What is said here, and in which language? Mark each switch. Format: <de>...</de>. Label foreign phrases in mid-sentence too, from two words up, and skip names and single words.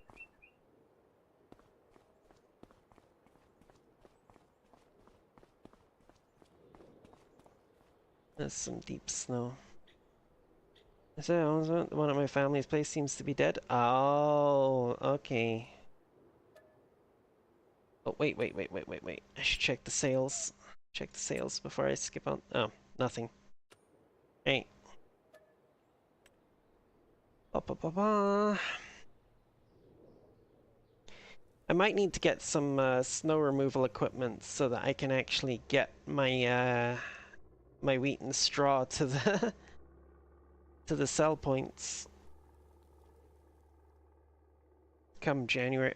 <en>There's some deep snow. So, one of my family's place seems to be dead. Oh, okay. Oh, wait. I should check the sales. Check the sales before I skip on. Oh, nothing. Hey. Ba, ba, ba, ba. I might need to get some snow removal equipment so that I can actually get my my wheat and straw to the to the sell points come January.</en>